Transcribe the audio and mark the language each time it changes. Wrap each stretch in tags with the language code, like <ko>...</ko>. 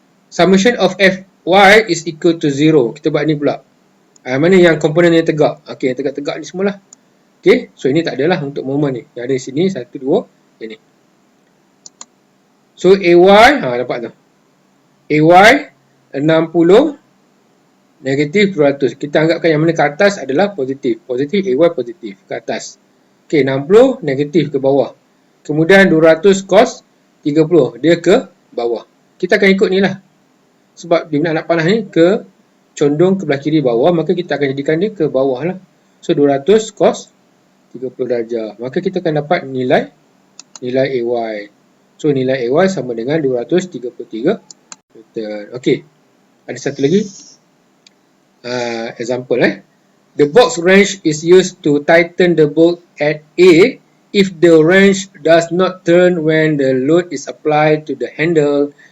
<en>Summation of Fy is equal to 0.</en> <ms>Kita buat ni pula. Mana yang komponen yang tegak? Okay, yang tegak-tegak ni semualah. Okay. So ini tak adalah untuk moment ni. Yang ada di sini 1, 2 ini. So AY dapat tu. AY 60 negatif 200. Kita anggapkan yang mana ke atas adalah positif. Positif, AY positif ke atas. Okey, 60 negatif ke bawah. Kemudian 200 cos 30. Dia ke bawah. Kita akan ikut ni lah. Sebab dia nak panah ni condong ke belah kiri bawah, maka kita akan jadikan dia ke bawah lah. So 200 cos 30 darjah. Maka kita akan dapat nilai AY. So nilai AY sama dengan 233 Newton. Okey. Ada satu lagi.</ms> <en>Example The box wrench is used to tighten the bolt at A if the wrench does not turn when the load is applied to the handle.</en>